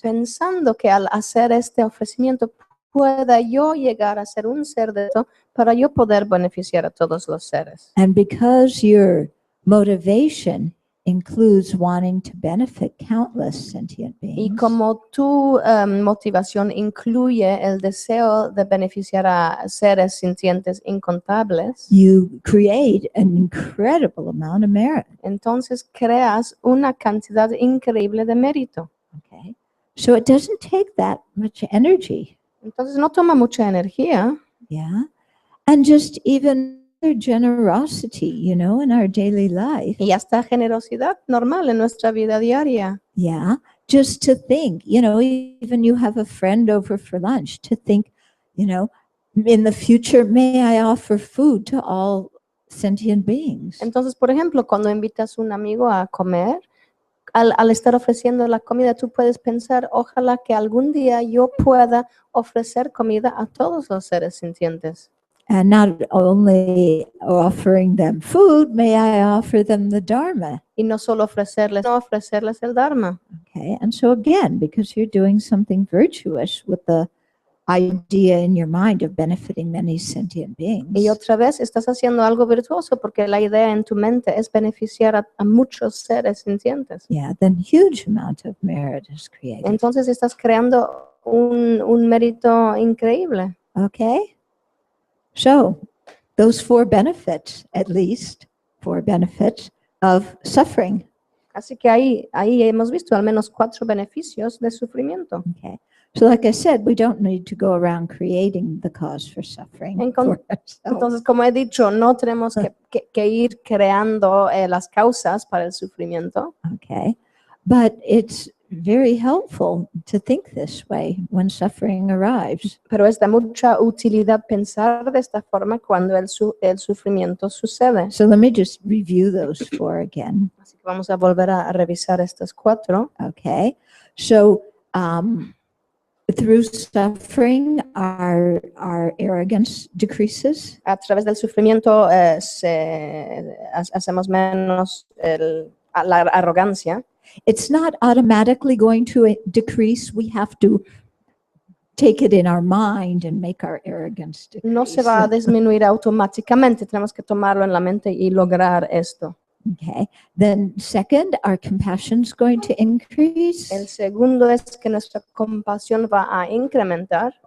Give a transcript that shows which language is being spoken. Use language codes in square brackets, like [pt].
[es] pensando que al hacer este ofrecimiento pueda yo llegar a ser un ser de esto para yo poder beneficiar a todos los seres. [en] And because your motivation includes wanting to benefit countless sentient [es] Y [en] beings, [es] como tu motivación incluye el deseo de beneficiar a seres sintientes incontables, [en] you create an incredible amount of merit. [es] entonces creas una cantidad increíble de mérito. [en] Okay, so it doesn't take that much energy. [es] Entonces no toma mucha energía. [en] Yeah, and just even generosity, in our daily life. [es] Y hasta generosidad normal en nuestra vida diaria. [en] Yeah, just to think, even you have a friend over for lunch, to think, in the future, may I offer food to all sentient beings. [es] Entonces, por ejemplo, cuando invitas a un amigo a comer, al estar ofreciendo la comida, tú puedes pensar, ojalá que algún día yo pueda ofrecer comida a todos los seres sintientes. [en] And not only offering them food, may I offer them the Dharma. [es] Y no solo ofrecerles [en] Okay, [es] el Dharma. [en] and so again, because you're doing something virtuous with the idea in your mind of benefiting many sentient beings. [es] Y otra vez estás haciendo algo virtuoso porque la idea en tu mente es beneficiar a muchos seres sintientes. [en] Yeah, then huge amount of merit is created. [es] Entonces estás creando un mérito increíble. [en] Okay? So, those 4 benefits, at least 4 benefits of suffering. [es] Así que ahí hemos visto al menos 4 beneficios de sufrimiento. [en] Okay. So, like I said, we don't need to go around creating the cause for suffering for ourselves. [es] Entonces, como he dicho, no tenemos que ir creando las causas para el sufrimiento. [en] Okay. But it's very helpful to think this way when suffering arrives. [es] Pero es de mucha utilidad pensar de esta forma cuando el sufrimiento sucede. [en] So let me just review those 4 again. [es] Así que vamos a volver a revisar estas 4. [en] Okay. So through suffering, our arrogance decreases. [es] A través del sufrimiento hacemos menos la arrogancia. [en] It's not automatically going to decrease. We have to take it in our mind and make our arrogance decrease. [es] No se va a disminuir automáticamente, tenemos que tomarlo en la mente y lograr esto. [en] Okay. Then second, our compassion is going to increase. [es] El segundo es que nuestra compasión va a incrementar.